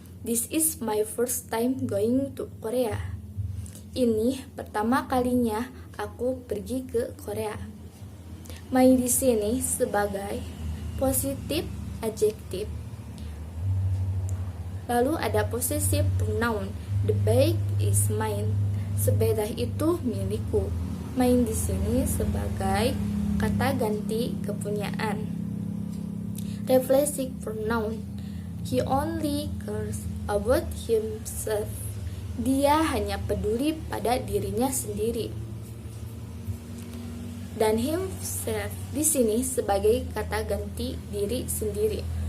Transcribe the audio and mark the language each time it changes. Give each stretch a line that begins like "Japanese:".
English: This is my first time going to Korea.
Indonesian: Ini pertama kalinya aku pergi ke Korea. My di sini sebagai positive adjective. Lalu ada possessive pronoun.
English: The bag is mine.
Indonesian: Sepeda itu milikku. Mine di sini sebagai kata ganti kepunyaan.
English: Reflexive pronoun. He only cares about himself.
Indonesian: Dia hanya peduli pada dirinya sendiri. Dan himself di sini sebagai kata ganti diri sendiri.